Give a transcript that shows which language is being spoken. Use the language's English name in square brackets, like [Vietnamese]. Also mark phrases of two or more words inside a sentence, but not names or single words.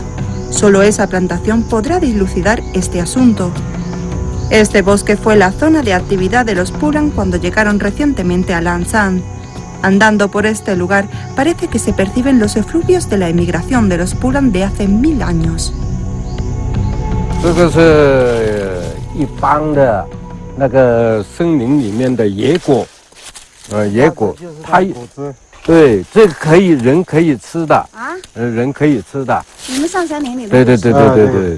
[Spanish] Solo esa plantación podrá dilucidar este asunto. Este bosque fue la zona de actividad de los Pulang cuando llegaron recientemente a Lanshan. Andando por este lugar, parece que se perciben los efluvios de la emigración de los Pulang de hace 1000 años. [Chinese] 这个是一般的那个森林里面的野果。野果，它对这个可以人可以吃的啊，人可以吃的。你们上山林里